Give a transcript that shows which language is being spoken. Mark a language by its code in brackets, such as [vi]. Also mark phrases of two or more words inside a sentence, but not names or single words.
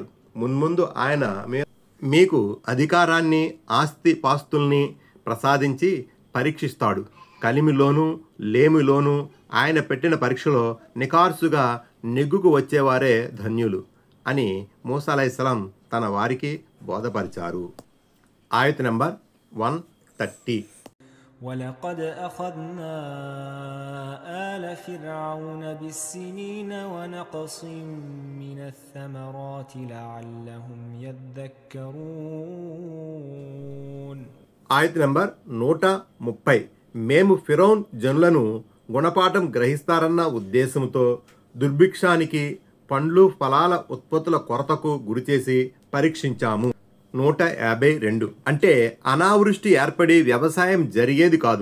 [te] మున్ముందు ఆయన మీకు అధికారాన్ని, ఆస్తి పాస్తుల్ని ప్రసాదించి పరీక్షిస్తాడు. కలిమిలోనూ లేమిలోనూ ఆయన పెట్టిన పరీక్షలో నికార్సుగా నెగ్గుకు వచ్చేవారే ధన్యులు అని మూసా అలైహిస్సలాం తన వారికి బోధపరిచారు. ఆయత్ నంబర్ 130. [ar] ولقد أخذنا آل فرعون بالسنين ونقص من الثمرات لعلهم يذكرون. [te] ఆయత్ నంబర్ 130. మేము ఫిరౌన్ జనులను గుణపాఠం గ్రహిస్తారన్న ఉద్దేశంతో దుర్భిక్షానికి, పండ్లు ఫలాల ఉత్పత్తుల కొరతకు గురిచేసి పరీక్షించాము. 152. అంటే అనావృష్టి ఏర్పడి వ్యవసాయం జరిగేది కాదు.